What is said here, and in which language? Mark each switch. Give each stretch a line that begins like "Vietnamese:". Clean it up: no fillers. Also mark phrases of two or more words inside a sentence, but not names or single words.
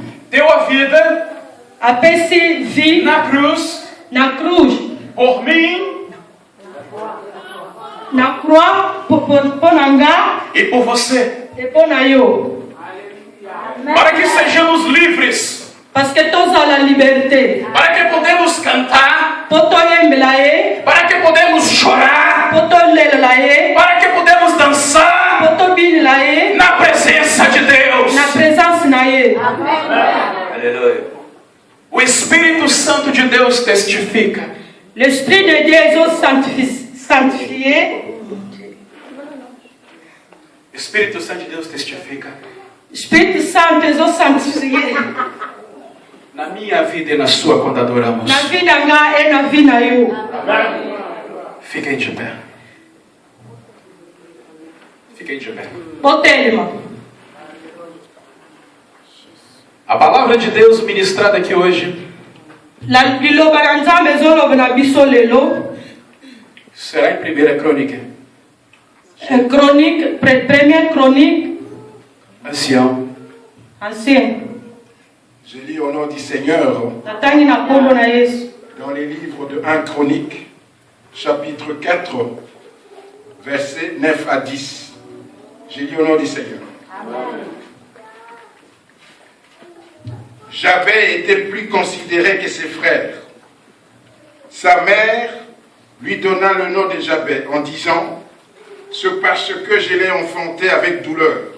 Portuguese: deu a vida
Lingala: apesi vi
Portuguese: na cruz na cruz, por mim
Lingala: na croix por nanga
Portuguese: e por você,
Lingala: e por nayo.
Portuguese: para que sejamos livres,
French: Parce que todos ont la liberté.
Portuguese: para que podemos cantar,
Lingala: Poto yembelaye,
Portuguese: para que podemos chorar,
Lingala: poto lelaye,
Portuguese: para que podemos dançar
Lingala: poto binilaye,
Portuguese: na presença de Deus.
Lingala: na présence naye.
Portuguese: Aleluia. O Espírito Santo de Deus testifica.
French: L'Esprit de Dieu est sanctifié.
Portuguese: O Espírito Santo de Deus testifica Espírito Santo
French: est sanctifié.
Portuguese: na minha vida e na sua quando adoramos.
Lingala: Na vie nanga e na vie nayo.
Portuguese: Fiquem de pé. Fiquem de pé.
Lingala: Botelema.
Portuguese: A palavra de Deus ministrada aqui hoje
Lingala: La liloba na nzambe ezoloba na biso lelo.
Portuguese: será em 1 Crônica.
French: Chronique, première chronique,
Portuguese: Ancião.
French: ancien. Je lis au nom du Seigneur
Lingala: Natangi na kombo na Yesu.
French: dans les livres de 1 Chronique, chapitre 4, versets 9 à 10. Je lis au nom du Seigneur. Jabez était plus considéré que ses frères. Sa mère lui donna le nom de Jabez en disant « C'est parce que je l'ai enfanté avec douleur ».